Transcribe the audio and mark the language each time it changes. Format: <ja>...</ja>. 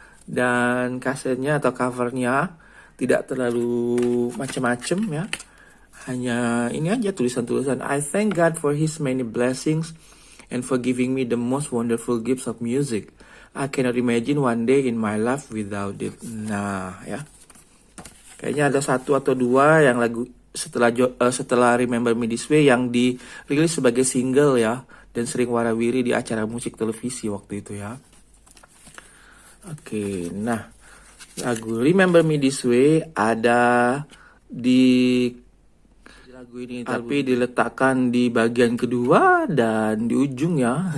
<id>Dan kasetnya atau covernya tidak terlalu macam-macam ya. Hanya ini aja tulisan-tulisan.</id> <en>I thank God for His many blessings and for giving me the most wonderful gifts of music. I cannot imagine one day in my life without it.</en> <id>Nah ya, kayaknya ada satu atau dua yang lagu setelah Remember Me This Way yang dirilis sebagai single ya, dan sering warawiri di acara musik televisi waktu itu ya. Oke, nah lagu Remember Me This Way ada di lagu ini, tapi diletakkan di bagian kedua dan di ujung ya.</id>